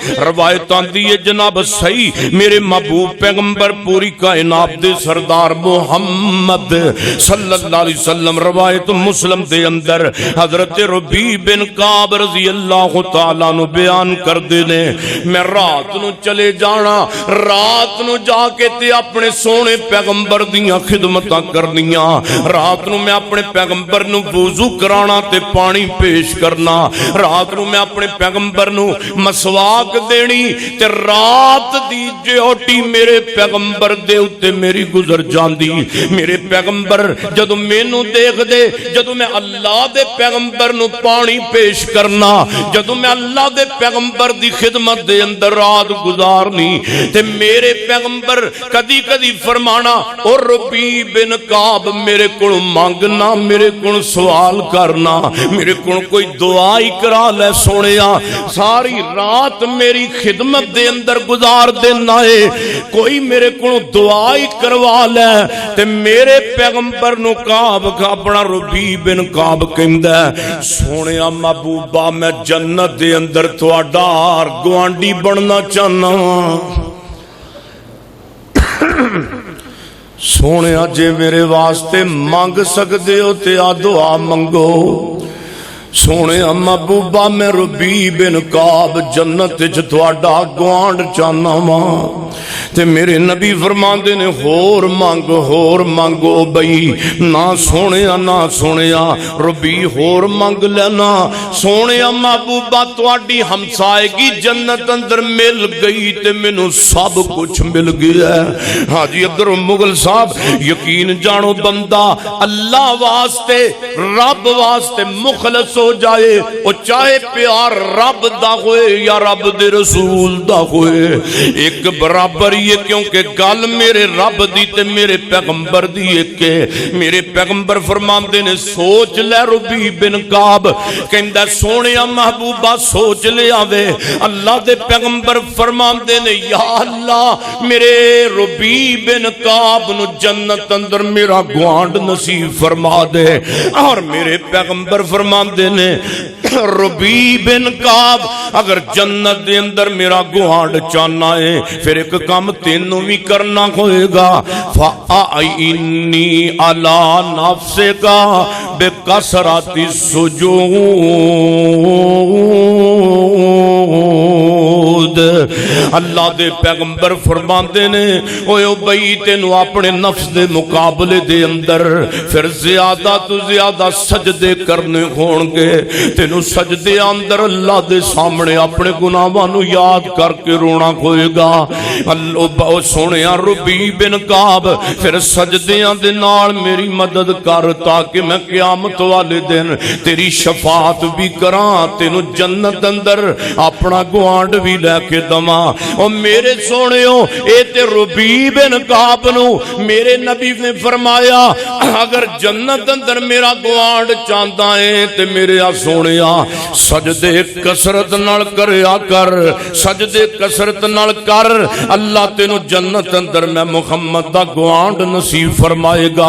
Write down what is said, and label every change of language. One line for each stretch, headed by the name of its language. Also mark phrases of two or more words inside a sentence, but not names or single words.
Punjabi: روایت آندی ہے جناب صحیح میرے محبوب پیغمبر پوری کائنات دے سردار محمد صلی اللہ علیہ وسلم، روایت مسلم دے اندر حضرت ربیع بن کعب رضی اللہ تعالیٰ نو بیان کر دینے میں رات نو چلے جانا، رات نو جا کے تے اپنے سونے پیغمبر دیاں خدمتاں کرنیاں، رات نو میں اپنے پیغمبر نو وضو کرانا تے پانی پیش کرنا، رات نو میں اپنے پیغمبر نو مسواک دینی تے رات دی ڈیوٹی میرے پیغمبر دے اتے میری گزر جاندی۔ میرے پیغمبر جدو مینوں دیکھ دے، جدو میں اللہ دے پیغمبر نو پانی پیش کرنا، جدو میں اللہ دے پیغمبر دی خدمت دے اندر رات گزارنی تے میرے پیغمبر کدی کدی فرمانا اور ربیع بن کعب میرے کو مانگنا، میرے کو سوال کرنا، میرے کو کوئی دعا ہی کرا لے سونیا، ساری رات میری خدمت دے اندر گزار دینا ہے، کوئی میرے کو دعا ہی کروا لے۔ تے میرے پیغمبر نو کعب اپنا ربیع بن کعب کہندا ہے سونیا محبوبہ میں جنت دے اندر تہاڈا گوانڈی بننا چاہنا، سونیا جے میرے واسطے مانگ سکدے ہو تے آ دعا منگو۔ سونے محبوبہ میں ربیع بن کعب جنت وچ تہاڈا گوانڈ چاہنا وا تے میرے نبی فرماندے نے ہور مانگو بئی نہ سونیا نہ سونیا ربیع ہور مانگ لینا، سونیا محبوبہ تہاڈی ہمسائیگی جنت اندر مل گئی تے مینوں سب کچھ مل گیا ہے۔ حاجی عبد المغل صاحب یقین جانو بندہ اللہ واسطے رب واسطے مخلص ہو جائے، وہ چاہے پیار رب دا ہوئے یا رب دے رسول دا ہوئے، ایک برابر ہی ہے، کیونکہ گل میرے رب دی تے میرے پیغمبر دی ایک ہے۔ میرے پیغمبر فرماندے نے سوچ لے ربیع بن کعب کہندا سونیا محبوبہ سوچ لے آوے، اللہ دے پیغمبر فرماندے نے یا اللہ میرے ربیع بن کعب نو جنت اندر میرا گوانڈ نصیب فرما دے، اور میرے پیغمبر فرماندے نے ربیع بن کعب اگر جنت دے اندر میرا گوانڈ چاہنا ہے پھر ایک کام تینوں بھی کرنا ہوئے گا،
Arabic: فَأَعِنِّي عَلَى نَفْسِكَ بِكَثْرَةِ السُّجُودِ،
Punjabi: اللہ دے پیغمبر فرماندے نے اوے بھئی تینوں اپنے نفس دے مقابلے دے اندر پھر زیادہ تو زیادہ سجدے کرنے ہون گے، تینوں سجدے اندر اللہ دے سامنے اپنے گناہاں نو یاد کر کے رونا ہوئے گا۔ اللہ سونیا ربیع بن کعب پھر سجدیاں دے نال میری مدد کر تاکہ میں قیامت والے دن تیری شفاعت بھی کراں، تینوں جنت اندر اپنا گوانڈ بھی لے کے دماں۔ اور میرے سونےو اے تے ربیع بن کعب نو میرے نبی نے فرمایا اگر جنت اندر میرا گوانڈ چاہتا ہے تے میرے سونیا سجدے کثرت نال کریا کر، سجدے کثرت نال کر، اللہ تینوں جنت اندر میں محمد دا گوانڈ نصیب فرمائے گا۔